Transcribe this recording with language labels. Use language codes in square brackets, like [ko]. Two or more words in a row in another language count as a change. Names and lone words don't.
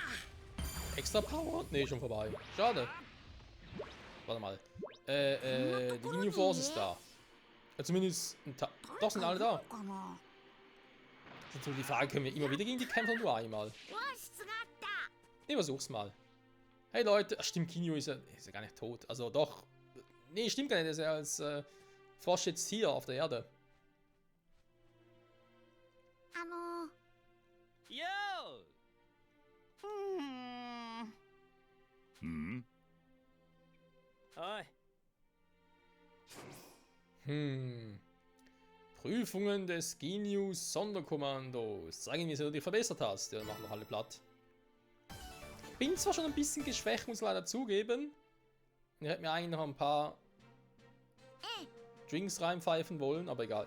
[de] extra Power. Nee, schon vorbei. Schade. Warte mal. Die Ginyu Force ist da. Ja, zumindest ein Teil. Doch, sind alle da. [ja] かな [de] Das ist natürlich die Frage, können wir immer wieder gegen die kämpfen oder nur einmal? [ja] 和室があった [de] Nee, versuch's mal. Hey Leute, ach, stimmt, Ginyu ist ja gar nicht tot. Also doch. Nee, stimmt gar nicht, er ist ja als Frosch jetzt hier auf der Erde. [ja] ようん。おい [de] Prüfungen des Genius Sonderkommandos. Zeigen, wie du dich verbessert hast. Ja, machen wir alle platt. Bin zwar schon ein bisschen geschwächt, muss leider zugeben. Ich hätte mir eigentlich noch ein paar Drinks reinpfeifen wollen, aber egal.